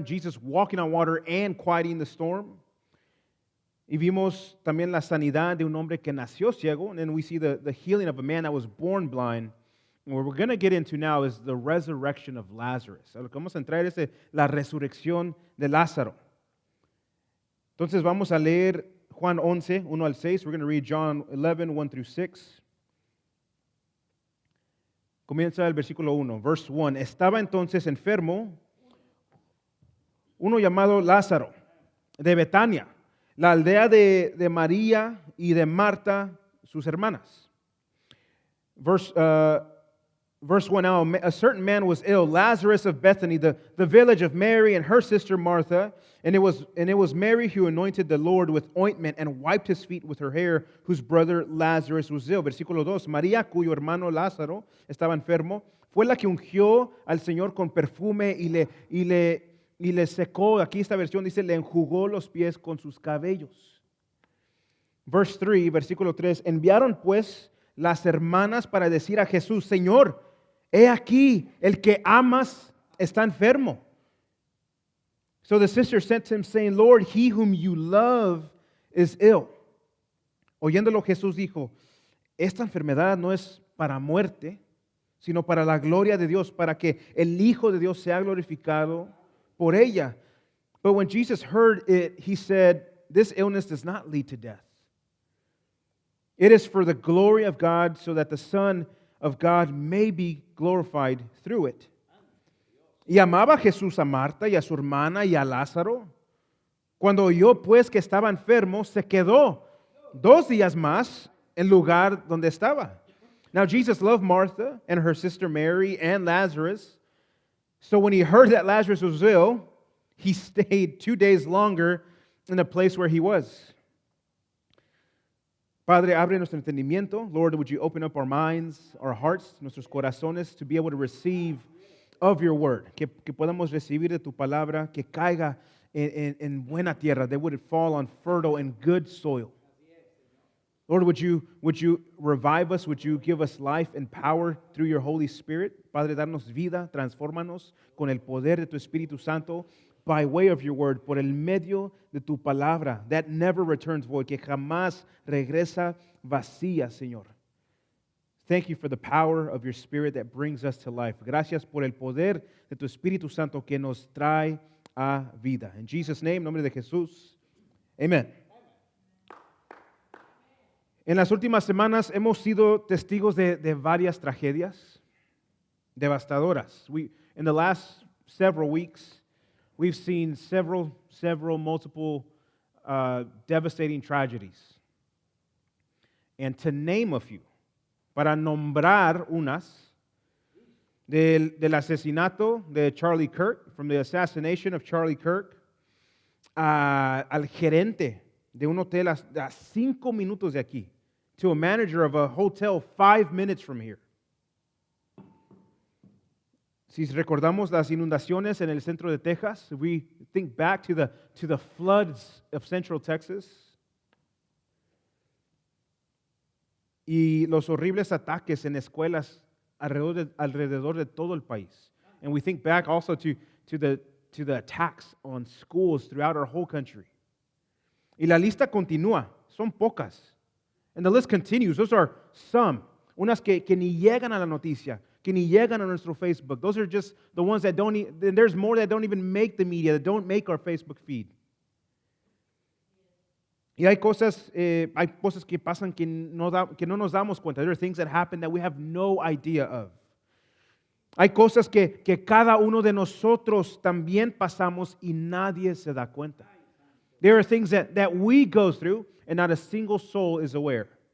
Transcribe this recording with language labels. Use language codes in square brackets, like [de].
[en] Jesus walking on water and quieting the storm. [es] Y vimos también la sanidad de un hombre que nació ciego. [en] And then we see the healing of a man that was born blind. And what we're going to get into now is the resurrection of Lazarus. [es] A lo que vamos a entrar es la resurrección de Lázaro. Entonces vamos a leer Juan 11, 1 al 6. [en] We're going to read John 11, 1 through 6. [es] Comienza el versículo 1, [en] verse 1. [es] Estaba entonces enfermo uno llamado Lázaro, de Betania, la aldea de María y de Marta, sus hermanas. [en] Verse 1 now, a certain man was ill, Lazarus of Bethany, the village of Mary and her sister Martha. And it was Mary who anointed the Lord with ointment and wiped his feet with her hair, whose brother Lazarus was ill. [es] Versículo 2, María, cuyo hermano Lázaro estaba enfermo, fue la que ungió al Señor con perfume y le secó. Aquí esta versión dice, le enjugó los pies con sus cabellos. [en] Verse 3, [es] versículo 3, enviaron pues las hermanas para decir a Jesús, Señor, he aquí, el que amas está enfermo. [en] So the sister sent him, saying, Lord, he whom you love is ill. [es] Oyéndolo Jesús dijo, esta enfermedad no es para muerte, sino para la gloria de Dios, para que el Hijo de Dios sea glorificado por ella. [en] But when Jesus heard it, he said, this illness does not lead to death. It is for the glory of God, so that the Son of God may be glorified through it. [es] Y amaba Jesús a Marta y a su hermana y a Lázaro. Cuando oyó pues que estaba enfermo, se quedó 2 días más en lugar donde estaba. [en] Now Jesus loved Martha and her sister Mary and Lazarus. So when he heard that Lazarus was ill, he stayed 2 days longer in the place where he was. [es] Padre, abre nuestro entendimiento. [en] Lord, would you open up our minds, our hearts, [es] nuestros corazones [en] to be able to receive of your word. [es] Que podamos recibir de tu palabra, que caiga en buena tierra. [en] That would it fall on fertile and good soil. Lord, would you revive us? Would you give us life and power through your Holy Spirit? [es] Padre, darnos vida, transfórmanos con el poder de tu Espíritu Santo [en] by way of your word, [es] por el medio de tu palabra, [en] that never returns void, [es] que jamás regresa vacía, Señor. [en] Thank you for the power of your Spirit that brings us to life. [es] Gracias por el poder de tu Espíritu Santo que nos trae a vida. [en] In Jesus' name, [es] en nombre de Jesús. Amen. En las últimas semanas hemos sido testigos de varias tragedias devastadoras. [en] In the last several weeks, we've seen several multiple devastating tragedies. And to name a few, [es] para nombrar unas, del asesinato de Charlie Kirk, [en] from the assassination of Charlie Kirk, [es] al gerente de un hotel a 5 minutos de aquí, [en] to a manager of a hotel 5 minutes from here. [es] Si recordamos las inundaciones en el centro de Texas, [en] we think back to the floods of Central Texas, [es] y los horribles ataques en escuelas alrededor de todo el país. [en] And we think back also to the attacks on schools throughout our whole country. [es] Y la lista continúa, son pocas. [en] And the list continues. Those are some, [es] unas que ni llegan a la noticia, que ni llegan a nuestro Facebook. [en] Those are just the ones that don't, there's more that don't even make the media, that don't make our Facebook feed. [es] Y hay cosas que pasan que no nos damos cuenta. [en] There are things that happen that we have no idea of. [es] Hay cosas que cada uno de nosotros también pasamos y nadie se da cuenta. [en] There are things that we go through and not a single soul is aware.